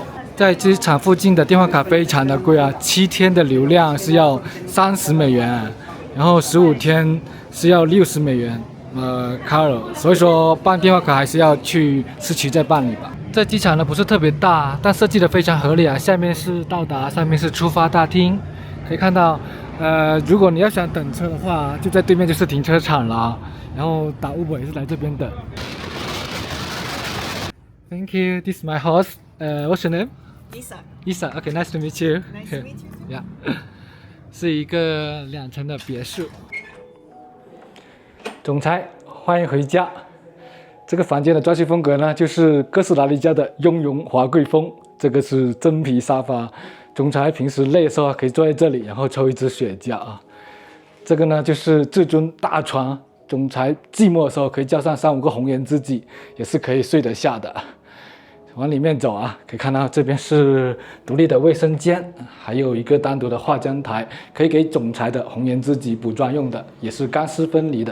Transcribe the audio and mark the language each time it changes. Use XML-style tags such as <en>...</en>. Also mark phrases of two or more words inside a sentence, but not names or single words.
<zh>在機場附近的電話卡非常的貴啊，7天的流量是要30美元，然後15天是要60美元，Caro， 所以說辦電話卡還是要去市區再辦理吧。這機場呢不是特別大，但設計得非常合理啊，下面是到達，上面是出發大廳。可以看到，如果你要想等車的話，就在對面就是停車場了。然後打 Uber 也是來這邊的。</zh> <en>Thank you. This is my host. What's your name? Lisa. Lisa. Okay, nice to meet you. Nice to meet you. Yeah.</en> <zh>是一個2層的別墅。總裁，歡迎回家。這個房間的裝修風格呢，就是哥斯達黎加的雍容華貴風。這個是真皮沙發。總裁平時累的時候可以坐在這裡，然後抽一支雪茄啊。這個呢就是至尊大床， 总裁寂寞的时候可以叫上3-5个红颜知己，也是可以睡得下的。往里面走啊，可以看到这边是独立的卫生间，还有一个单独的化妆台，可以给总裁的红颜知己补妆用的，也是干湿分离的。</zh>